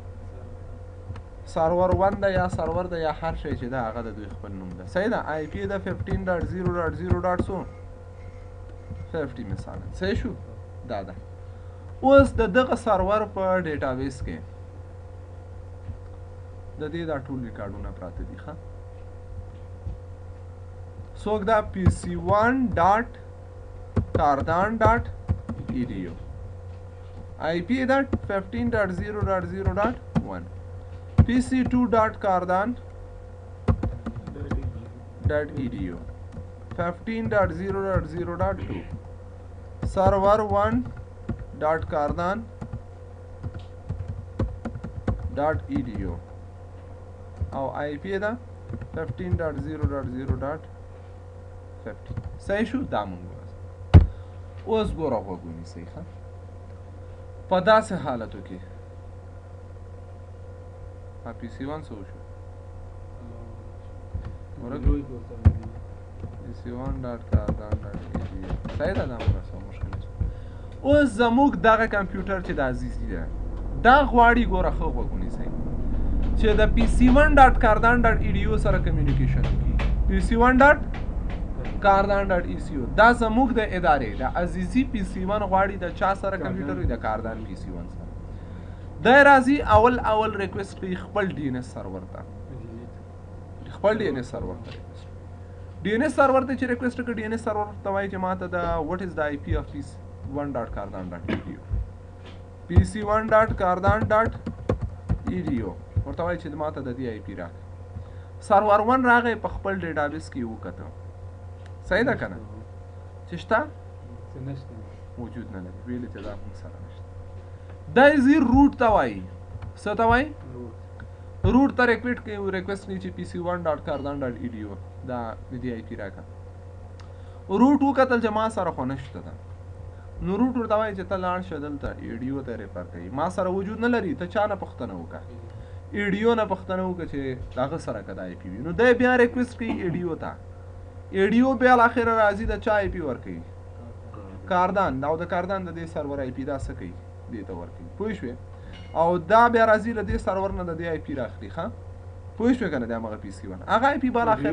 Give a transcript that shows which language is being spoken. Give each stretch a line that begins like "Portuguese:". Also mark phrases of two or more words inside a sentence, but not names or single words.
Pashto: سرور 1 ده یا سرور ده یا هر شی چې ده هغه د دوی خپل نوم ده صحیح ده IP ده 15.0.0.2 50 مثلا صحیح شو دا ده اوس د دغه سرور په ډیټابیس کې د دې دا ټول ریکارډونه پراته دي ښه څوک دا pc1.cardan.edu IP دا 15.0.0.1 pc2.cardan.edu 15.0.0.2 server 1.cardan.edu او IP دا 15.0.0.50 صحیح شو دا مونږ اوس ګوره غوږونی صحیح ښه په داسې حالتو کې PC1 څه وشو PC1.cardan.edu صحیح ده دا مونږ سره مشکل اوس زموږ دغه کمپیوټر چې د عزیزي ده دا غواړي ګوره ښه غوږونی صحیح چې د pc1.cardan.edu سره کمیونیکیشن وکړي pc1.cardan.edu دا زموږ د ادارې د عزیزي pc1 غواړي د چا سره کمپیوټر وي د کاردان pc1 سره دا راځي اول ریکوست کوي خپل
English: DNS server
Pashto: ته خپل
English: DNS server
Pashto: ته
English: DNS server
Pashto: ته چې ریکوست کوي
English: DNS server
Pashto: ته وایي چې ماته د
English: what is the IP of pc1.cardan.edu
Pashto: pc1.cardan.edu ورته وایي چې ماته د دې IP راکړه سرور 1 راغی په خپل ډیټابیس کې وکړه صحیح ده کنه چې شته موجود نه لري ویل چې دا موږ سره نشته دا زی روټ ته وایي څه ته وایي روټ ته ریکویسټ کوي چې pc1.cardan.edu دا د دې IP راکړه روټ وکتل چې ما سره خو نشته ده نو روټ ورته وایي چې ته لاړ شه دلته ایډیو ته ریفر کوي ما سره وجود نه لري ته چا نه پوښتنه وکړه ایډیو نه پوښتنه وکړه چې هغه سره که دا IP وي نو دی بیا ریکویسټ کوي ایډیو ته ایډیو بیا الاخره راځي د چا IP ورکوي کاردان او د کاردان د دې سرور IP دا څه کوي دې ته ورکوي پوه شوې او دا بیا راځي له دې سرور نه د دې IP راخلي ښه پوه شوې که نه د همغه PC1 هغه IP به الاخره